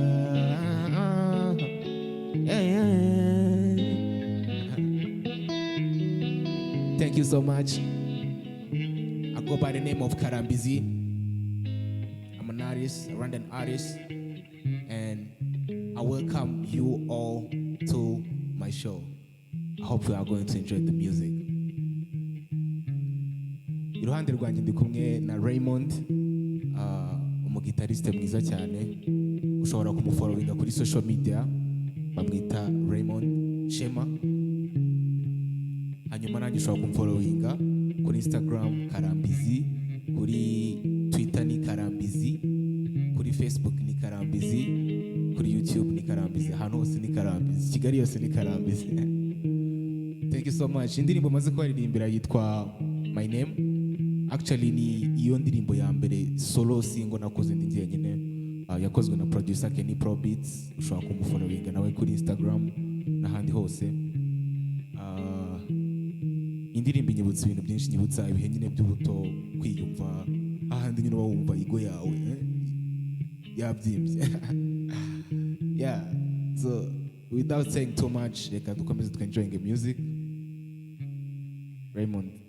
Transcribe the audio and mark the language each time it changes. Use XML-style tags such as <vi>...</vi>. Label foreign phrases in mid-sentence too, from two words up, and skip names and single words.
<en>Yeah, yeah. Thank you so much. I go by the name of Karambizi. I'm an artist, a Rwandan artist, and I welcome you all to my show. I hope you are going to enjoy the music.</en> <rw>Iruhande rwanjye ndi kumwe na Raymond, umugitariste mwiza cyane. Ushobora kumufollowinga kuri</rw> <en>social media,</en> <rw>bamwita Raymond Shema. Hanyuma nanjye ushobora kumfollowinga kuri Instagram Karambizi, kuri Twitter ni Karambizi, kuri Facebook ni Karambizi, kuri YouTube ni Karambizi, ahantu hose ni Karambizi, Kigali yose ni Karambizi.</rw> <en>Thank you so much.</en> <rw>Indirimbo maze kwaririmbira yitwa My Name. Actually ni iyo ndirimbo ya mbere</rw> <en>solo single</en> <rw>nakoze ndi njyenyine. Yakozwe na producer Kenny Pro Beats. Ushobora kumufollowinga nawe kuri Instagram n'ahandi hose. Indirimbo inyibutsa ibintu byinshi, nyibutsa ibihe nyine by'ubuto, kwiyumva ahandi nyine wumva igo yawe yabyimbye.</rw> <en>Yeah, so without saying too much,</en> <rw>reka dukomeze</rw> <en>enjoying the music.</en> <rw>Raymond.</rw>